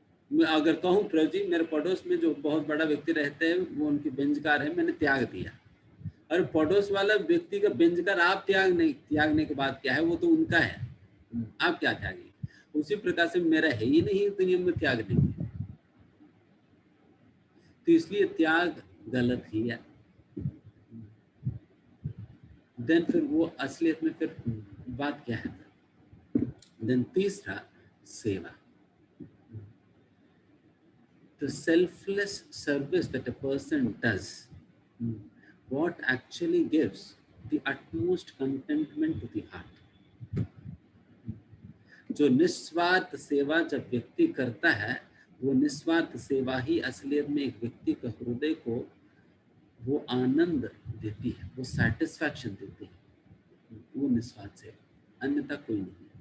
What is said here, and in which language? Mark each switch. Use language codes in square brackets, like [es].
[hi] मैं अगर कहूँ प्रभु जी मेरे पड़ोस में जो बहुत बड़ा व्यक्ति रहते हैं वो उनकी बेंच कार है, मैंने त्याग दिया, और पड़ोस वाला व्यक्ति का बेंच कार आप त्यागने के बाद क्या है, वो तो उनका है, आप क्या त्यागेंगे? उसी प्रकार से मेरा है ही नहीं दुनिया में, त्याग नहीं। तो इसलिए त्याग गलत ही है। देन फिर वो असलियत में फिर बात क्या है? [en] Then तीसरा सेवा, the selfless service that a person does, what actually gives the utmost contentment to the heart. [hi] जो निस्वार्थ सेवा जब व्यक्ति करता है, वो निस्वार्थ सेवा ही असलियत में एक व्यक्ति के हृदय को वो आनंद देती है, वो सैटिस्फैक्शन देती है, वो निस्वार्थ सेवा, अन्यथा कोई नहीं।